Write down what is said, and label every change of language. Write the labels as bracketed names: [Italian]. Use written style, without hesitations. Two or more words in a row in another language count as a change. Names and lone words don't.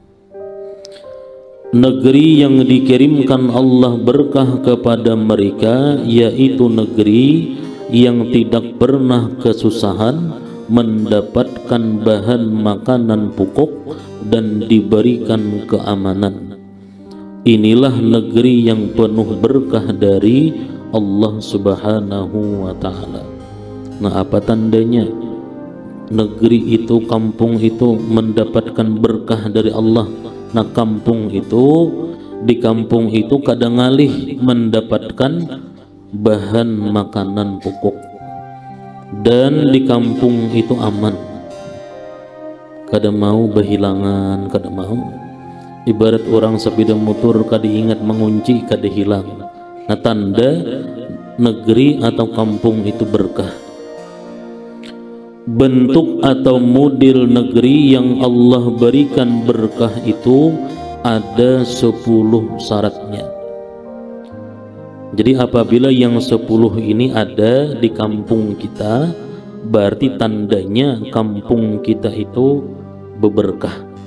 [Indonesian] Negeri yang dikirimkan Allah berkah kepada mereka, yaitu negeri yang tidak pernah kesusahan, mendapatkan bahan makanan pokok dan diberikan keamanan. Inilah negeri yang penuh berkah dari Allah [Arabic] سبحانه وتعالى. [Indonesian] Nah, apa tandanya? Negeri itu, kampung itu mendapatkan berkah dari Allah. Nah, kampung itu, di kampung itu kadang alih mendapatkan bahan makanan pokok, dan di kampung itu aman, kada mau kehilangan, kada mau. Ibarat orang sepeda motor, kada ingat mengunci, kada hilang. Nah, tanda negeri atau kampung itu berkah. Bentuk atau model negeri yang Allah berikan berkah itu ada 10 syaratnya. Jadi apabila yang 10 ini ada di kampung kita, berarti tandanya kampung kita itu berberkah.